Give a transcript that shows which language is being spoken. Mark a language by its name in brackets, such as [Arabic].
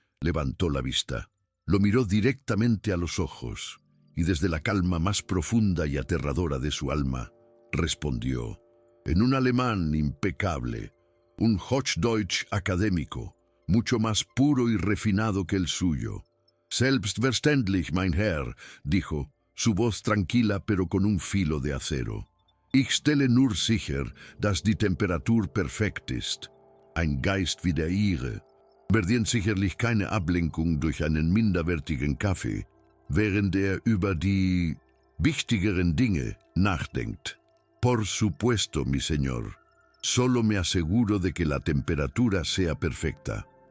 [Spanish] Levantó la vista. Lo miró directamente a los ojos y desde la calma más profunda y aterradora de su alma, respondió, en un alemán impecable, un Hochdeutsch académico, mucho más puro y refinado que el suyo. [German] Selbstverständlich, mein Herr, [Spanish] dijo, su voz tranquila pero con un filo de acero. [German] Ich stelle nur sicher, dass die Temperatur perfekt ist. Ein Geist wie der Ihre verdient sicherlich keine Ablenkung durch einen minderwertigen Kaffee, während er über die wichtigeren Dinge nachdenkt. [Spanish] Por supuesto, mi señor. Solo me aseguro de que la temperatura sea perfecta.